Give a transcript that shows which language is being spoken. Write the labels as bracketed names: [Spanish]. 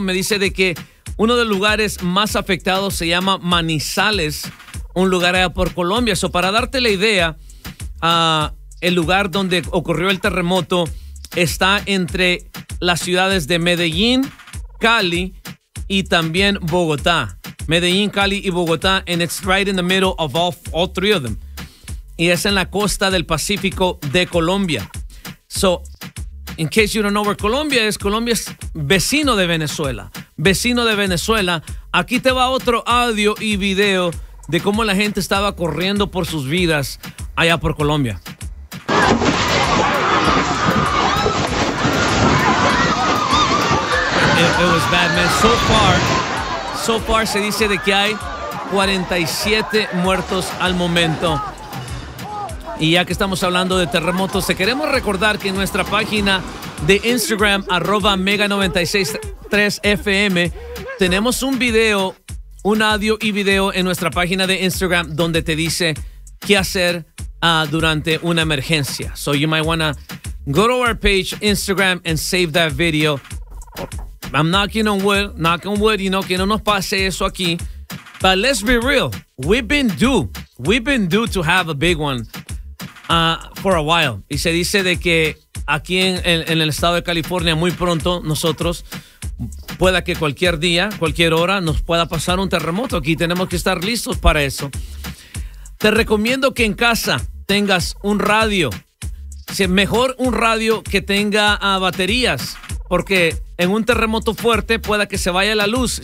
[Spanish] Me dice de que uno de los lugares más afectados se llama Manizales, un lugar allá por Colombia. So, para darte la idea, el lugar donde ocurrió el terremoto está entre las ciudades de Medellín, Cali y también Bogotá. [English] Medellín, Cali y Bogotá, and it's right in the middle of all three of them. [Spanish] Y es en la costa del Pacífico de Colombia. [English] So, in case you don't know where [Spanish] Colombia es vecino de Venezuela. Vecino de Venezuela, aquí te va otro audio y video de cómo la gente estaba corriendo por sus vidas allá por Colombia. [English] It was bad, man. So far [Spanish] se dice de que hay 47 muertos al momento. Y ya que estamos hablando de terremotos, te queremos recordar que en nuestra página de Instagram, arroba mega963FM, tenemos un video, un audio y video en nuestra página de Instagram donde te dice qué hacer durante una emergencia. [English] So you might wanna go to our page, Instagram, and save that video. I'm knocking on wood, you know, [Spanish] que no nos pase eso aquí. [English] But let's be real, we've been due to have a big one for a while. [Spanish] Y se dice de que aquí en el estado de California, muy pronto nosotros, pueda que cualquier día, cualquier hora, nos pueda pasar un terremoto. Aquí tenemos que estar listos para eso. Te recomiendo que en casa tengas un radio. Si es mejor un radio que tenga baterías, porque en un terremoto fuerte pueda que se vaya la luz.